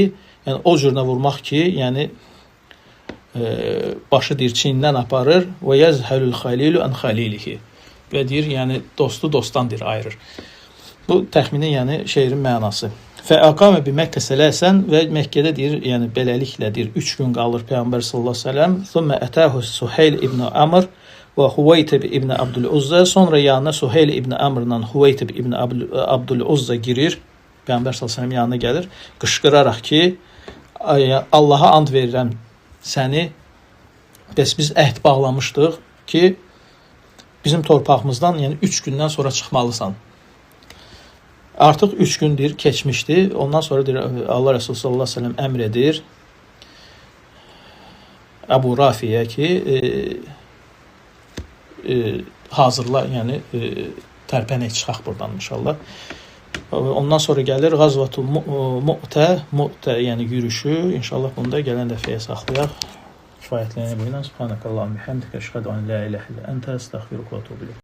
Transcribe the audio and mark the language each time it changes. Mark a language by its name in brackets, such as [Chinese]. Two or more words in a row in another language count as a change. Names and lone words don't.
[Azerbaijani] Yəni o cürünə vurmaq ki, yəni başı deyir çiyindən aparır və [Arabic] يذهل الخليل عن خليله. [Azerbaijani] Və deyir yəni dostu dostdan deyir ayırır. Bu təxmini yəni şeirin mənası. [Arabic] فأقام بمكة ثلاثا [Azerbaijani] və Məkkədə deyir, yəni beləliklə deyir 3 gün qalır Peyğəmbər [Arabic] صلى الله عليه وسلم. ثم أتاه سهيل بن عمرو وحويطب بن عبد العزى. [Azerbaijani] Sonra yanına Suheyl ibn Amrla Huveytib ibn Abdul-Uzza girir. Peyğəmbər [Arabic] صلى الله عليه وسلم [Azerbaijani] yanına gəlir, qışqıraraq ki, Allaha and verirəm səni. Bəs biz əhd bağlamışdıq ki, bizim torpağımızdan yəni 3 gündən sonra çıxmalısan. Artıq 3 gündür keçmişdi. Ondan sonra deyir, Allah Resulü [Arabic] صلى الله عليه وسلم [Azerbaijani] əmr edir Əbu Rafiyə ki, hazırla, yəni tərpənək çıxaq buradan inşallah. Ondan sonra gəlir Qazvatul Mu'tə, yəni yürüşü. İnşallah bunu da gələn dəfəyə saxlayaq. Kifayətlənə bu ilə. [Arabic] سبحانك اللهم وبحمدك أشهد أن لا إله إلا أنت أستغفرك وأتوب إليك.